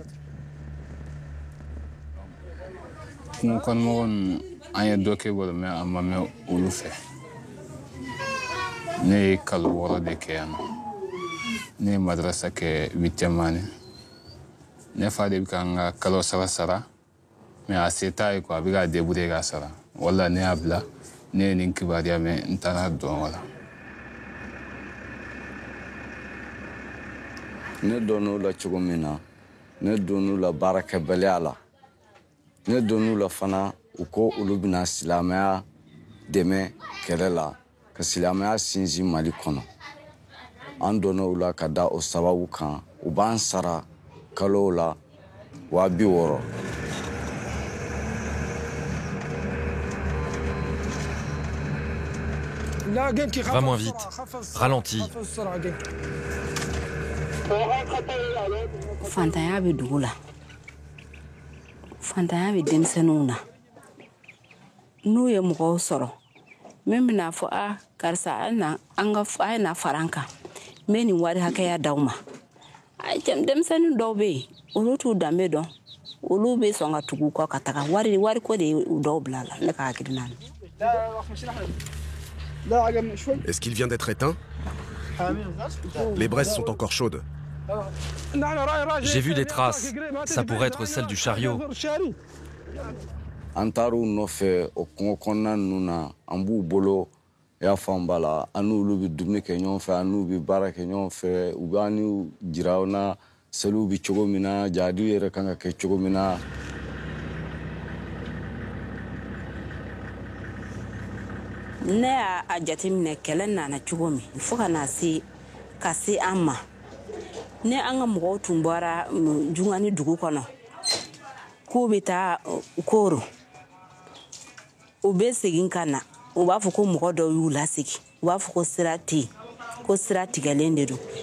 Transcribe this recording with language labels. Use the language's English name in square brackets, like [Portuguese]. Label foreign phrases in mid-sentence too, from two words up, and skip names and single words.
[Bambara] Ne fa de bɛ n ka kalo sara mais a se t'a ye quoi a bɛ ka débrouiller ka sara wala ne y'a bila ne ye nin kibaruya mɛn n taara dɔn wala. ne donn'u la cogo min na ne donn'u la baarakɛbaliya la ne donn'u la fana u ko olu bɛna silamɛya dɛmɛ kɛlɛ la ka silamɛya sinsin Mali kɔnɔ an donn'u la ka da o sababu kan u b'an sara kalo la 60. [French] Va moins vite. Ralentis. [Bambara] Fantanya bɛ dugu la. Fantanya bɛ denmisɛnninw na. N'u ye mɔgɔw sɔrɔ min bɛna fɔ karisa a ye na fara an kan n bɛ nin wari hakɛya d'aw ma. Denmisɛnnin dɔw bɛ yen olu t'u danbe dɔn olu bɛ sɔn ka tugu kɔ ka taga wari ko de u dɔw bila la ne ka hakilina. [French] Est-ce qu'il vient d'être éteint? Les braises sont encore chaudes. J'ai vu des traces. Ça pourrait être celle du chariot. [Bambara] An taar'u nɔfɛ o kungo kɔnɔna ninnu na an b'u bolo i y'a faamu b'a la an n'olu bɛ dumuni kɛ ɲɔgɔn fɛ an n'u bɛ baara kɛ ɲɔgɔn fɛ u b'an n'u jira aw na seliw bɛ cogo min na jahadiw yɛrɛ kan ka kɛ cogo min na. Ne y'a jateminɛ kɛlɛ nana cogo min fo ka se an ma ne an ka mɔgɔw tun bɔra Jungani dugu kɔnɔ k'u bɛ taa Koro u bɛ segin ka na u b'a fɔ ko mɔgɔ dɔw y'u lasegin u b'a fɔ ko sira tɛ yen ko sira tigɛlen de don